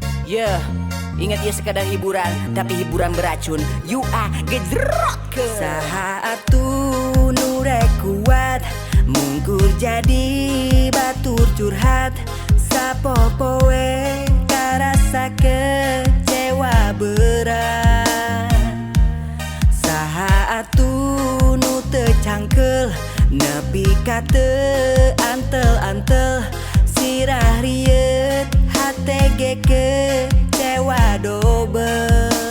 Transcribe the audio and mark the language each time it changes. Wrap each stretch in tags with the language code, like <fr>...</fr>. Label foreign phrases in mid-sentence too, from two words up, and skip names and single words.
<id>Yeah, ingat ya sekadar hiburan, tapi hiburan beracun.</id> <en>You are gejrot ke</en> <su>saha atuh nu rek kuat mungkur jadi batur curhat sapopoe karasa kecewa berat saha atuh nu teu cangkel nepi ka teu antel-antel sirah rieut HTG kecewa dobel</su>